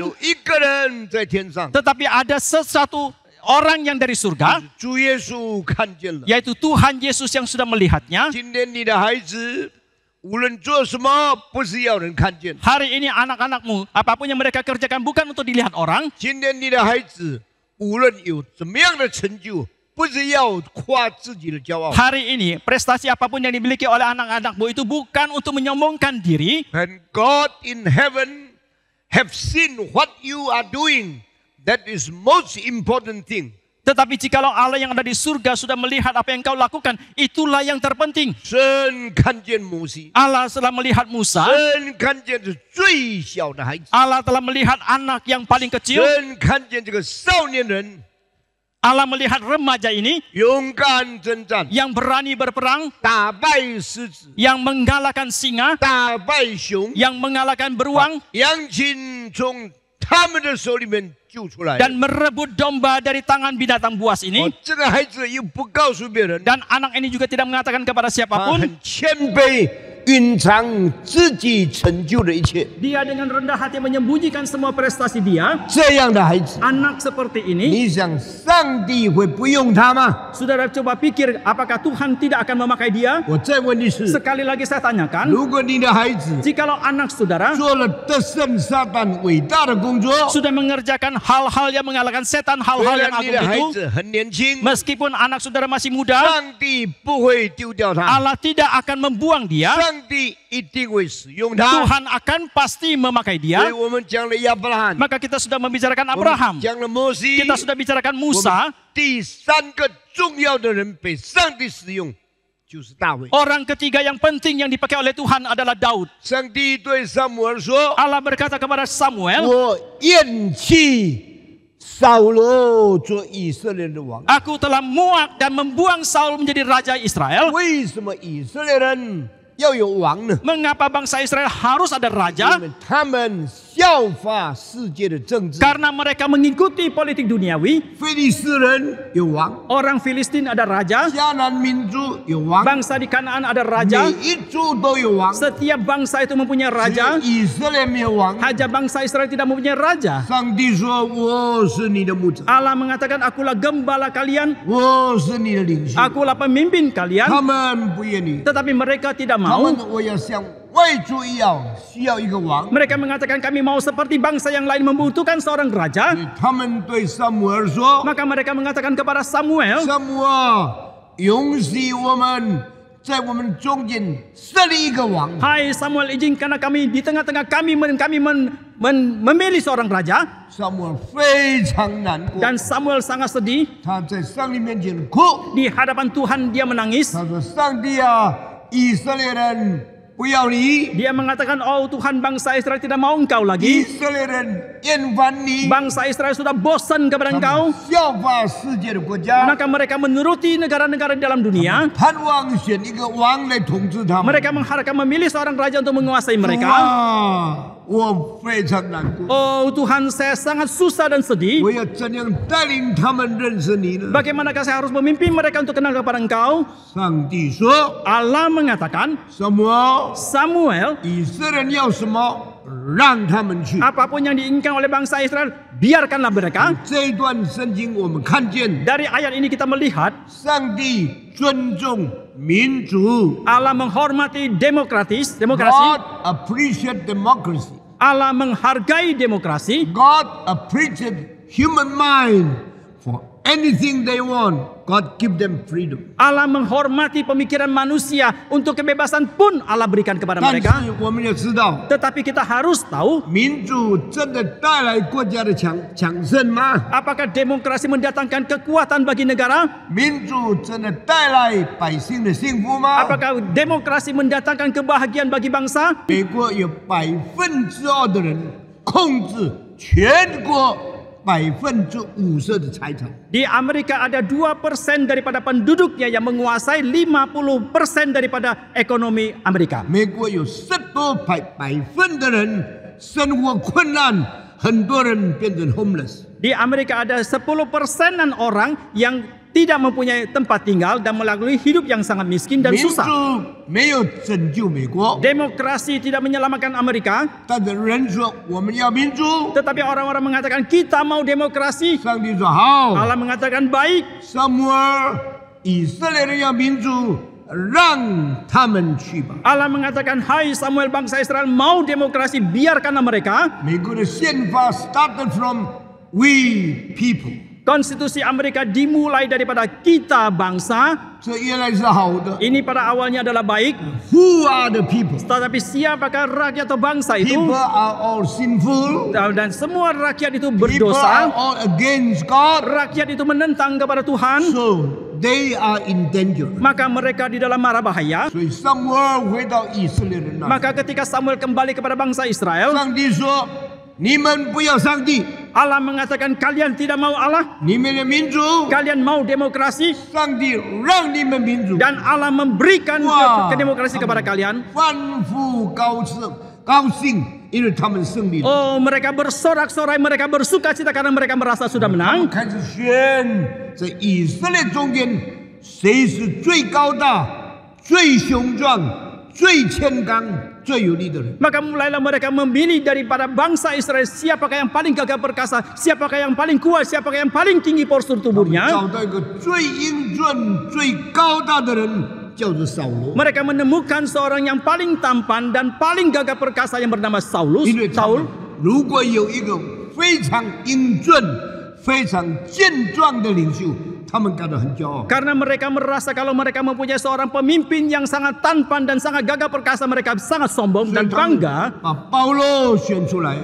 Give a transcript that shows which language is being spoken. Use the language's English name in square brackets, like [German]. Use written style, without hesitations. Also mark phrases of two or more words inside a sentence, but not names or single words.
[Chinese] 有一个人在天上， [Indonesian] Tetapi ada sesuatu orang yang dari surga, [Chinese] 主耶稣看见了。 [Indonesian] yaitu Tuhan Yesus yang sudah melihatnya. [Chinese] 今天你的孩子无论做什么，不是要人看见。 [Indonesian] Hari ini anak-anakmu, apapun yang mereka kerjakan bukan untuk dilihat orang. [Chinese] 今天你的孩子无论有怎么样的成就，不是要夸自己的骄傲。 [Indonesian] Hari ini prestasi apapun yang dimiliki oleh anak-anakmu itu bukan untuk menyombongkan diri. [English] And God in heaven have seen what you are doing. That is most important thing. [Indonesian] Tetapi jikalau Allah yang ada di surga sudah melihat apa yang kau lakukan, itulah yang terpenting. [Chinese] 神看见摩西， [Indonesian] Allah telah melihat Musa, [Chinese] 神看见是最小的孩子， [Indonesian] Allah telah melihat anak yang paling kecil, [Chinese] 神看见这个少年人 [Indonesian] Allah melihat remaja ini [Chinese] 勇敢征战， [Indonesian] yang berani berperang, [Chinese] 打败狮子， [Indonesian] yang mengalahkan singa, [Chinese] 打败熊， [Indonesian] yang mengalahkan beruang, [Chinese] 羊群从他们的手里面救出来。 [Indonesian] dan merebut domba dari tangan binatang buas 哦 ini. [Chinese] 这个孩子又不告诉别人， [Indonesian] Dan anak ini juga tidak mengatakan kepada [Chinese] 他 [Indonesian] siapapun. [Chinese] 很谦卑，隐藏自己成就的一切。 [Indonesian] Dia dengan rendah hati menyembunyikan semua prestasi dia. [Chinese] 这样的孩子， [Indonesian] Anak seperti ini, [Chinese] 你想上帝会不用他吗？ [Indonesian] saudara coba pikir apakah Tuhan tidak akan memakai dia? [Chinese] 我再问你是： [Indonesian] Sekali lagi saya tanyakan, [Chinese] 如果你的孩子 [Indonesian] jikalau anak saudara [Chinese] 做了得胜撒旦伟大的工作， [Indonesian] sudah mengerjakan hal-hal yang mengalahkan setan, [Chinese] 虽 [Indonesian] hal-hal yang [Chinese] 然你 [Indonesian] agung [Chinese] 的孩 [Indonesian] itu, [Chinese] 子很年轻， [Indonesian] meskipun anak saudara masih muda, [Chinese] 上帝不会丢掉他， [Indonesian] Allah tidak akan membuang dia. [Chinese] 上帝一定会使用他。 [Indonesian] Tuhan akan pasti memakai [Chinese] 所 [Indonesian] dia. [Chinese] 以我们讲了亚伯拉罕， [Indonesian] Maka kita sudah membicarakan [Chinese] 我们 [Indonesian] Abraham, [Chinese] 讲了摩西， [Indonesian] kita sudah bicarakan [Chinese] 我 [Indonesian] Musa. [Chinese] 们第三个重要的人被上帝使用，就是大卫。 [Indonesian] Orang ketiga yang penting yang dipakai oleh Tuhan adalah Daud. [Chinese] 上帝对撒母耳说 [Indonesian] Allah berkata kepada：“ Samuel, [Chinese] 我厌弃扫罗做以色列的王。 [Indonesian] aku telah muak dan membuang Saul menjadi raja Israel. [Chinese] 为什么以色列人要有王呢？ [Indonesian] Mengapa bangsa Israel harus ada [Chinese] 因 [Indonesian] raja? [Chinese] 为他们效法世界的政治。 [Indonesian] Karena mereka mengikuti politik duniawi. [Chinese] 非利士人有王， [Indonesian] Orang Filistin ada raja, [Chinese] 迦南民族有王， [Indonesian] bangsa di Kanaan ada [Chinese] 每 [Indonesian] raja. [Chinese] 一族都有王。 [Indonesian] Setiap bangsa itu mempunyai [Chinese] 只有 [Indonesian] raja. [Chinese] 以色列没有王。 [Indonesian] Hanya bangsa Israel tidak mempunyai raja. [Chinese] 上帝说：“我是你的牧者， [Indonesian] Allah mengatakan, akulah gembala kalian, [Chinese] 我是你的领袖。 [Indonesian] akulah pemimpin [Chinese] 他 [Indonesian] kalian. [Chinese] 们不愿意， [Indonesian] Tetapi mereka tidak [Chinese] 他们 [Indonesian] mau. [Chinese] 我要像外族一样，需要一个王。 [Indonesian] Mereka mengatakan kami mau seperti bangsa yang lain membutuhkan seorang raja. [Chinese] 所以他们对撒母耳说 [Indonesian] Maka mereka mengatakan kepada Samuel, [Chinese] 撒母耳，允许我们在我们中间设立一个王。 [Indonesian] Hai Samuel, izinkanlah kami di tengah-tengah kami memilih seorang raja. [Chinese] 撒母耳非常难过， [Indonesian] Dan Samuel sangat sedih. [Chinese] 他在上帝面前哭， [Indonesian] Di hadapan Tuhan dia menangis. [Chinese] 他说：“上帝啊，以色列人不要你， [Indonesian] Dia mengatakan, oh Tuhan, bangsa Israel tidak mau engkau [Chinese] 以 [Indonesian] lagi. [Chinese] 色列人厌烦你， [Indonesian] Bangsa Israel sudah bosan kepada [Chinese] 他 [Indonesian] engkau. [Chinese] 们效法世界的国家， [Indonesian] Maka mereka menuruti negara-negara di dalam dunia. [Chinese] 盼望选一个王来统治他们。 [Indonesian] Mereka mengharapkan memilih seorang raja untuk menguasai [Chinese] 主 [Indonesian] mereka. [Chinese] 啊，我非常难过， [Indonesian] Oh Tuhan, saya sangat susah dan sedih. [Chinese] 我要怎样带领他们认识你呢？ [Indonesian] Bagaimanakah saya harus memimpin mereka untuk kenal kepada engkau? [Chinese] 上帝说 [Indonesian] Allah mengatakan, [Chinese] 什么？ [Indonesian] Samuel, [Chinese] 以色列人要什么？让他们去。 [Indonesian] apapun yang diinginkan oleh bangsa Israel, biarkanlah mereka. [Chinese] 这一段圣经我们看见， [Indonesian] Dari ayat ini kita melihat [Chinese] 上帝尊重民主 [Indonesian] Allah menghormati demokrasi. [English] God appreciate democracy. [Indonesian] Allah menghargai demokrasi. [English] God appreciate human mind for anything they want. God give them freedom. [Indonesian] Allah menghormati pemikiran manusia. Untuk kebebasan pun Allah berikan kepada [Chinese] 但 [Indonesian] mereka. [Chinese] 是我们要知道， [Indonesian] Tetapi kita harus tahu, [Chinese] 民主真的带来国家的强盛吗？ [Indonesian] apakah demokrasi mendatangkan kekuatan bagi negara? [Chinese] 民主真的带来百姓的幸福吗？ [Indonesian] Apakah demokrasi mendatangkan kebahagiaan bagi bangsa? [Chinese] 美国有2%的人控制全国50%的财产。 [Indonesian] Di Amerika ada 2% daripada penduduknya yang menguasai 50% daripada ekonomi Amerika. [Chinese] 美国有10多%的人生活困难，很多人变成 homeless。 [Indonesian] Di Amerika ada 10%-an orang yang tidak mempunyai tempat tinggal dan melalui hidup yang sangat miskin dan [Chinese] 民主 [Indonesian] susah. [Chinese] 没有拯救美国， [Indonesian] Demokrasi tidak menyelamatkan Amerika, [Chinese] 但是人说我们要民主， [Indonesian] tetapi orang-orang mengatakan kita mau demokrasi. [Chinese] 上帝说好。 [Indonesian] Allah mengatakan baik. [Chinese] 撒母耳，以色列人要民主，让他们去吧。 [Indonesian] Allah mengatakan, hai Samuel, bangsa Israel mau demokrasi, biarkanlah mereka. [Chinese] 美国的宪法 [English] started from we people， [Indonesian] Konstitusi Amerika dimulai daripada kita bangsa. [Chinese] 这原来是好的。 [Indonesian] Ini pada awalnya adalah baik. [English] Who are the people？ [Indonesian] Tetapi siapakah rakyat atau bangsa itu? [English] People are all sinful. [Indonesian] Dan semua rakyat itu [English] People are [Indonesian] berdosa. [English] all against God. [Indonesian] Rakyat itu menentang kepada Tuhan. [English] So they are in danger. [Indonesian] Maka mereka di dalam mara bahaya. [Chinese] 所以撒母耳回到以色列人那里， [Indonesian] Maka ketika Samuel kembali kepada bangsa Israel, [Chinese] 上帝说：“你们不要上帝， [Indonesian] Allah mengatakan kalian tidak mau Allah, [Chinese] 你们的民主， [Indonesian] kalian mau demokrasi. [Chinese] 上帝让你们民主。” [Indonesian] Dan Allah memberikan Wah. demokrasi kepada kalian. [Chinese] 欢呼高兴，因为他们胜利了。 [Indonesian] Oh, mereka bersorak-sorai, mereka bersuka cita karena mereka merasa sudah [Chinese] 他们 [Indonesian] menang. [Chinese] 开始选，在以色列中间，谁是最高大、最雄壮、最谦刚、最有力的人？ [Indonesian] Maka mulailah mereka memilih daripada bangsa Israel siapakah yang paling gagah perkasa, siapakah yang paling kuat, siapakah yang paling tinggi postur [Chinese] 找 [Indonesian] tubuhnya. [Chinese] 到一个最英俊、最高大的人，叫做扫罗。 [Indonesian] Mereka menemukan seorang yang paling tampan dan paling gagah perkasa yang bernama [Chinese] 因为他们 [Indonesian] Saul. [Chinese] 如果有一个非常英俊、非常健壮的领袖，他们感到很骄傲。 [Indonesian] Karena mereka merasa kalau mereka mempunyai seorang pemimpin yang sangat tampan dan sangat gagah perkasa, mereka sangat sombong [Chinese] 所以 [Indonesian] dan [Chinese] 他们 [Indonesian] bangga. [Chinese] 把保罗选出来，